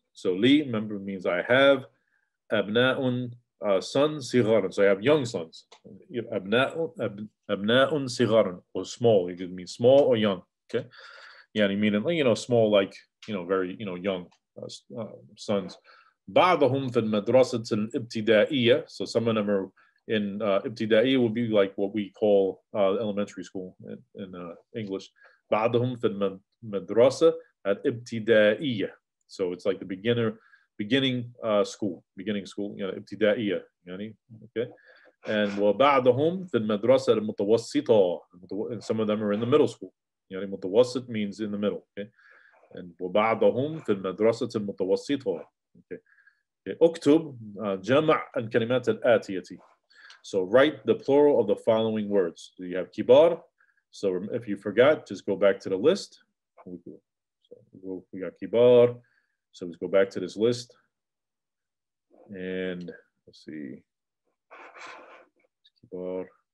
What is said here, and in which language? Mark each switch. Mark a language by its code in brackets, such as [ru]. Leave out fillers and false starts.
[en] So li, remember, means I have. Abna'un, sons, sigharun. So I have young sons. Abna'un sigharun, or small. It could mean small or young. Okay. Yeah, I mean, small, like, very, young sons. [ar] بعضهم في المدرسة الابتدائية. [en] So some of them are in ابتدائية would be like what we call elementary school in English. [ar] بعضهم في المدرسة الابتدائية. [en] So it's like the beginning school, ابتدائية. Okay. [ar] And وبعضهم في المدرسة المتوسطة. [en] And some of them are in the middle school. متوسط means in the middle. Okay. [ar] And وبعضهم في المدرسة المتوسطة. [en] Okay. [ar] اكتب جمع الكلمات الآتية. [en] So write the plural of the following words. So you have kibar. So if you forgot, just go back to the list. So we got kibar. So let's go back to this list. And let's see. Kibar.